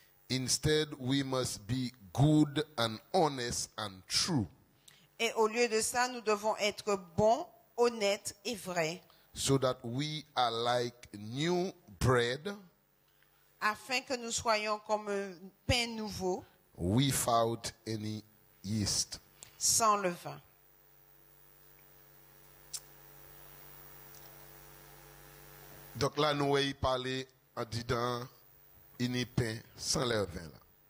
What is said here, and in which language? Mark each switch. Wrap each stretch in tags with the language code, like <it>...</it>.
<en>Instead, we must be good and honest and true.</en> <fr>Et au lieu de ça, nous devons être bons, honnêtes et vrais.</fr> <en>So that we are like new bread</en> <fr>Afin que nous soyons comme un pain nouveau,</fr> <en>without any yeast.</en> <fr>sans levain. Donc là, nous allons parler en disant il pain sans levain. Là.</fr>